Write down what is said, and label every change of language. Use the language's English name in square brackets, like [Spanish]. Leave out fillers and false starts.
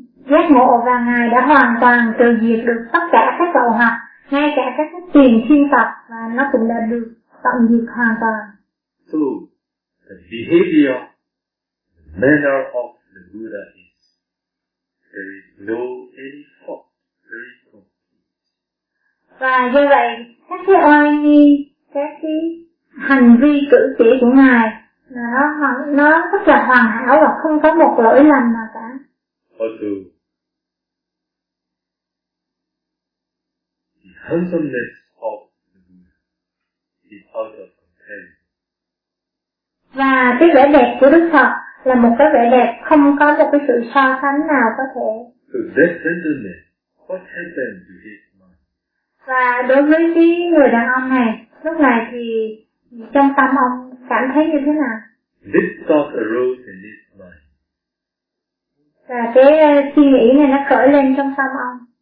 [Vietnamese] giác ngộ và ngài đã hoàn toàn từ diệt được tất cả các cầu học, ngay cả các tiền thiên tập, và nó cũng đã được tận diệt hoàn toàn. [English] So, the behavior, the manner of the Buddha is, there is no any fault, very complete. [Vietnamese] Và do vậy, các cái oai nghi, các cái hành vi cử chỉ của ngài, nó rất là hoàn hảo và không có một lỗi lầm nào cả. [English] Also, the handsomeness of the Buddha is out of compare. [Vietnamese] Và cái vẻ đẹp của Đức Phật là một cái vẻ đẹp không có một cái sự so sánh nào có thể. [English] So that gentleman, what happened to his mind? [Vietnamese] Và đối với cái người đàn ông này, lúc này thì trong tâm ông cảm thấy như thế nào? [English] This thought arose in his mind. [Vietnamese] Và cái suy nghĩ này nó khởi lên trong tâm ông.